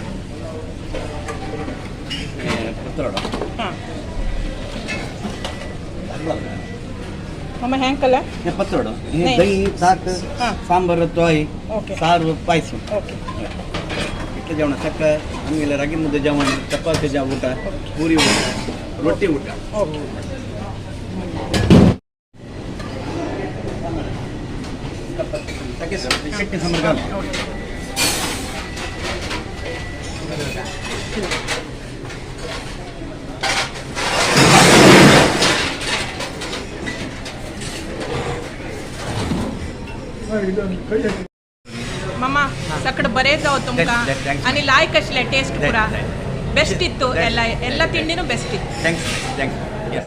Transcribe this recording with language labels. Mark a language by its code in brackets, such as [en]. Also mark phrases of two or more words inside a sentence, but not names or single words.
[kn] ಪತ್ರೋಡ, ಪತ್ರೋಡ, ದಹಿ, ಸಾಕ್, ಸಾಂಬಾರು, ತೋಯ್, ಸಾರು, ಪಾಯಸ, ಇಟ್ಟ ಜವಣ, ಚಕ್ಕ, ಆಮೇಲೆ ರಾಗಿ ಮುದ್ದೆ ಜವಣ, ಚಪಾತಿ ಊಟ, ಪೂರಿ ಊಟ, ರೊಟ್ಟಿ ಊಟ. ಚಟ್ನಿ ಸಾಂಬಾರ್ ಗಾಲ್ [kok] मम्मा सकड बरे जाव तुमका [en] Thanks. [kok] आणि लायक आसले टेस्ट पुरा [en] Thanks. [kn] बेस्ट इತ್ತು ಎಲ್ಲ ತಿಂಡಿನೂ ಬೆಸ್ಟ್ ಇತ್ತು ಥ್ಯಾಂಕ್ಸ್